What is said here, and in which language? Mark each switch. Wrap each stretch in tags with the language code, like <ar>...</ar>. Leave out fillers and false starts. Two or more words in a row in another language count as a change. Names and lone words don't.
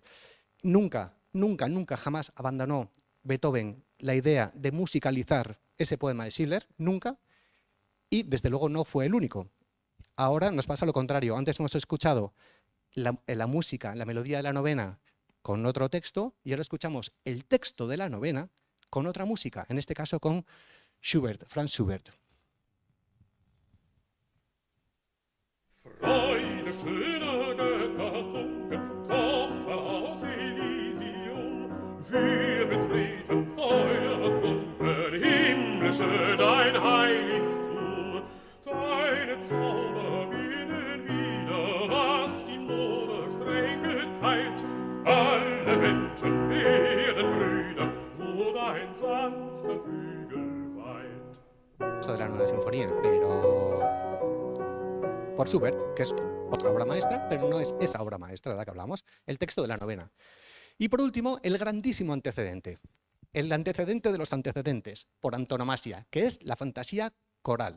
<es>Nunca, jamás abandonó Beethoven la idea de musicalizar ese poema de Schiller, nunca, y desde luego no fue el único. Ahora nos pasa lo contrario. Antes hemos escuchado la música, la melodía de la novena, con otro texto, y ahora escuchamos el texto de la novena con otra música, en este caso con Schubert, Franz Schubert.</es> <de>Freude schöner Götterfunken, Tochter aus Elysium, wir betreten feuertrunken, himmlische dein Heiligtum, deine Zauber binnen wieder, was die Mode streng geteilt. Alle Menschen werden Brüder, wo dein sanfter Flügel weilt.</de> <es>Esto de la novena sinfonía, pero por Schubert, que es otra obra maestra, pero no es esa obra maestra de la que hablamos, el texto de la novena. Y por último, el grandísimo antecedente, el antecedente de los antecedentes, por antonomasia, que es la fantasía coral.</es>